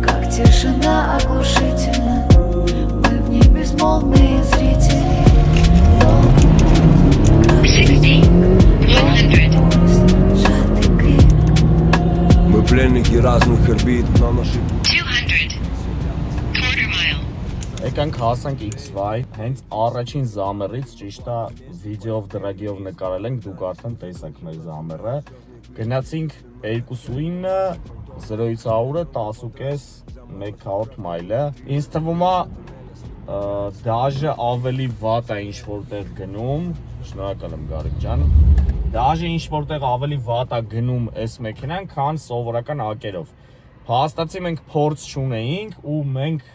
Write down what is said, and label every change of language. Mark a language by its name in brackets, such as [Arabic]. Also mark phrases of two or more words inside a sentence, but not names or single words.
[Russian] Как тишина оглушительна. Мы в ней безмолвные зрители. Долгий путь, сжатый крик. Мы пленники разных орбит, на нашей [English] 200. Quarter mile. [Armenian] Եկանք հասանք XY, հենց առաջին զամերից ճիշտ է վիդեով դրագիով նկարել ենք, դուք արդեն տեսաք մեր զամերը։ Գնացինք 2.9, 0-ից 100-ը 10.5, 100 մայլը։ Ինձ թվում է դաժե ավելի վատ է ինչ որտեղ գնում, շնորհակալ եմ Գարիկ ջան։ Դաժե ինչ որտեղ ավելի վատ է գնում այս մեքենան, քան սովորական ակերով։ Փաստացի մենք փորձ չունեինք ու մենք